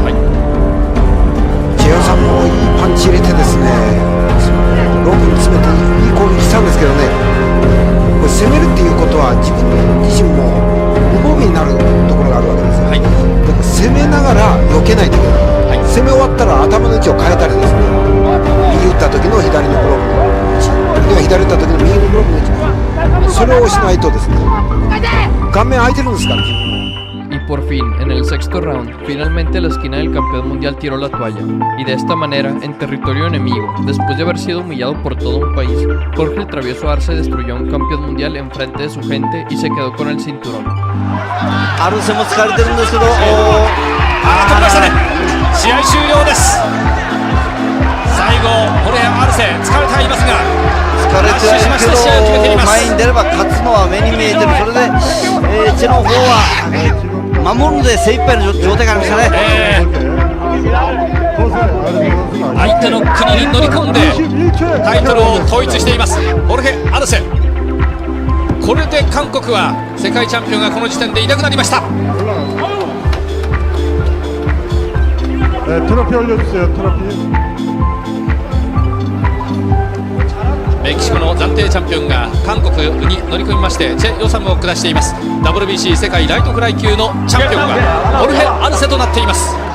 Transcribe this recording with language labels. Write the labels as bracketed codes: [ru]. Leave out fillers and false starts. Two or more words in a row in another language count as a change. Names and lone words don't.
[ja] チェ・ヨサムもいいパンチ入れてですね、ロープに詰めていい攻撃したんですけどね、これ攻めるっていうことは自分自身も無防備になるところがあるわけですよ。だから攻めながら避けないといけない。攻め終わったら頭の位置を変えたりですね、右打った時の左のグローブの位置、時は左打った時の右のグローブの位置、それをしないとですね、顔面開いてるんですから。 [es] Y por fin, en el sexto round, finalmente la esquina del campeón mundial tiró la toalla, y de esta manera, en territorio enemigo, después de haber sido humillado por todo un país, Jorge el Travieso Arce destruyó a un campeón mundial en frente de su gente y se quedó con el cinturón. [ja] アルセも疲れてるんですけど、取りましたね。試合終了です。最後ホレア・アルセ疲れてはいますが、疲れてはいるけど前に出れば勝つのは目に見えてる。それで、チェの方は守るので精一杯の状態がありましたね。相手の国に乗り込んでタイトルを統一していますホルヘ・アルセ。これで韓国は世界チャンピオンがこの時点でいなくなりました。 [ko] 트로피 올려주세요. 트로피. [ja] メキシコの暫定チャンピオンが韓国に乗り込みましてチェ・ヨサムを下しています。 WBC 世界ライトフライ級のチャンピオンがホルヘ・アルセとなっています。